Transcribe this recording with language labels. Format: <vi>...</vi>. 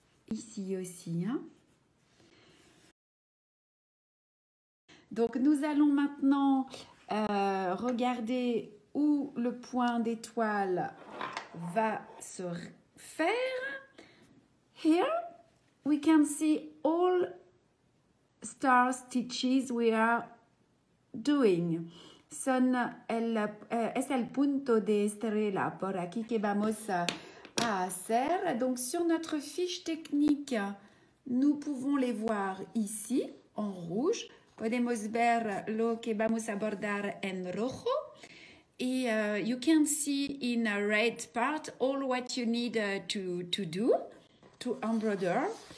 <fr>Ici aussi. Hein. Donc, nous allons maintenant regarder où le point d'étoile va se faire.</fr> <en>Here, we can see all star stitches we are doing.</en> <es>Es el punto de estrella por aquí que vamos a hacer.</es> <fr>Donc, sur notre fiche technique, nous pouvons les voir ici, en rouge.</fr> <es>Podemos ver lo que vamos a bordar en rojo.</es> <fr>Et</fr> <en>you can see in a red part all what you need to do, to embroider.</en>